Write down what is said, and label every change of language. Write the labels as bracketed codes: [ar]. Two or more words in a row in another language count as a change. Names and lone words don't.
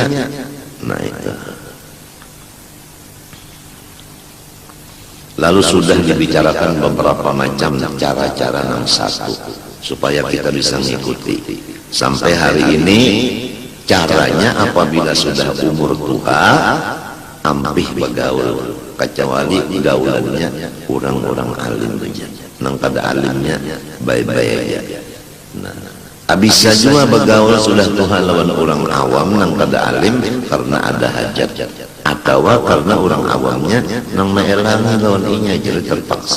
[bjn] Nah itu. Lalu sudah dibicarakan beberapa macam cara-cara nang satu supaya kita bisa ngikuti. Sampai hari ini caranya apabila sudah umur tua ampih begaul, kecuali gaulannya orang-orang alim saja. Nang kada alimnya baik-baik aja. Nah, bisa juga begaul sudah Tuhan lawan orang awam nang kada alim karena ada hajat, atau karena orang awamnya nang meelangi lawan inya jadi terpaksa.